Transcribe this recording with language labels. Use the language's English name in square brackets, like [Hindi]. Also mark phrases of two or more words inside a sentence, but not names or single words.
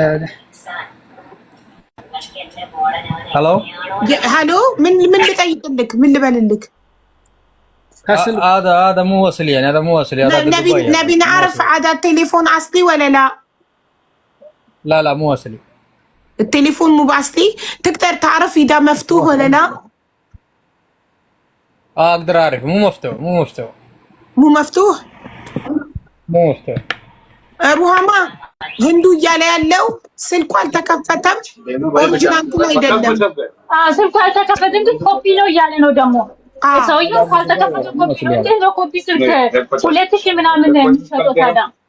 [Arabic] هلو هلو من [Amharic] ልጠይቅልክ ምን ልበልልክ? [Arabic] هذا مو وصل يعني هذا مو وصل هذا نبي نعرف عدد التليفون اصلي ولا لا؟ لا مو وصلي. التليفون مو باصلي. تقدر تعرف اذا مفتوح ولا لا؟ اقدر اعرف مو مفتوح مو مفتوح [Amharic] ሩሃማ ህንዱ እያለ ያለው ስልኩ አልተከፈተም። ኦሪጂናል ነው አይደለም። ስልኩ አልተከፈተም ግን ኮፒ ነው እያለ ነው ደግሞ ሰውየው። ካልተከፈተ ኮፒ ነው እንዴ? ነው ኮፒ ስልክ 2000 ምናምን ነው የሚሸጠው ታዲያ።